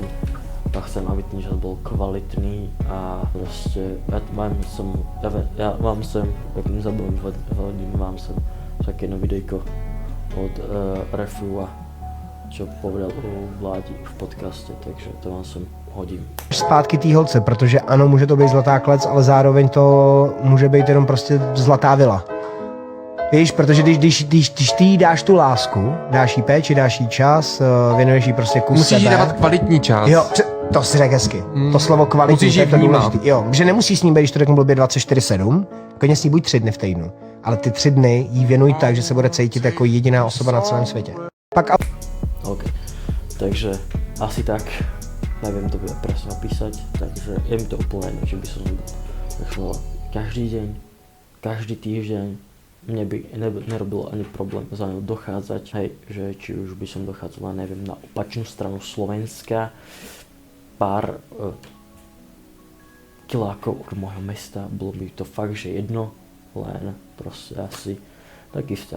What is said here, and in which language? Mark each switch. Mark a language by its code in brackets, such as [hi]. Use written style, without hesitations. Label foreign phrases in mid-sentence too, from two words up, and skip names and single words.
[sk] A chcem, aby ten čas bol kvalitný a proste ja vám sem, jak nezabudem, hodím vám sem také jedno videjko od Refua, čo povedal o Vládi v podcaste, takže to vám sem hodím. [cs] Zpátky té holce, protože ano, může to být zlatá klec, ale zároveň to může být jenom prostě zlatá vila. Víš, protože když ty jí dáš tu lásku, dáš jí péči, dáš jí čas, věnuješ jí prostě kus musíš sebe. Musíš jí dávat kvalitní čas. Jo, to si řek hezky. To slovo kvalitní, to je to důležitý. Jo, že nemusíš s ním být, když to řeknu blbě 24/7, klidně s ní buď 3 dny v týdnu, ale ty 3 dny jí věnuj tak, že se bude cítit jako jediná osoba na celém světě. Pak OK, [sk] takže asi tak, neviem to bude presne opísať, takže je mi to úplne jedno, či by som začal každý deň, každý týždeň, mne by nerobilo ani problém za ňou dochádzať, hej, že či už by som dochádzala, neviem, na opačnú stranu Slovenska, pár kilákov od môjho mesta, bolo by to fakt, že jedno, len proste asi taký vzťah.